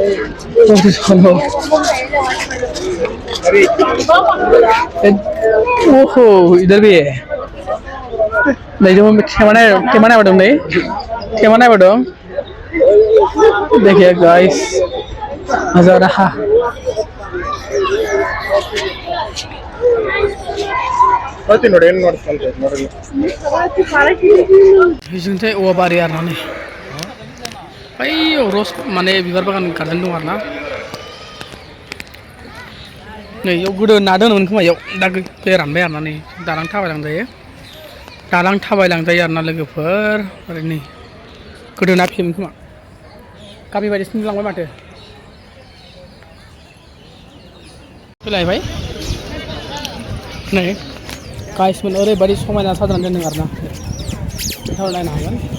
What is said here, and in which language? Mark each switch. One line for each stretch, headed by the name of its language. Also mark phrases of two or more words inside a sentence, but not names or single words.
Hindi: ओहो इधर भी है नहीं जो ठेमाना बटन नहीं ठेमाना बटन
Bodo: देखिए गाइस नजारा बिजोंथाय औवा बारि आरोना नै बै रस माने बिबार बागान गार्डेन दं आरोना नै इयाव गोदो ना दोनोमोन खोमा इयाव दा दै रानबाय आरोना नै दालां थाबायलांजायो आरोना लोगोफोर ओरै नै गोदो ना फियोमोन खोमा गामि बायदिसो नुलांबाय माथो फैलायबाय नै गाइसमोन ओरैबायदि समायना साजायनानै दोनदों आरोना नोंथाङा नायनो हागोन।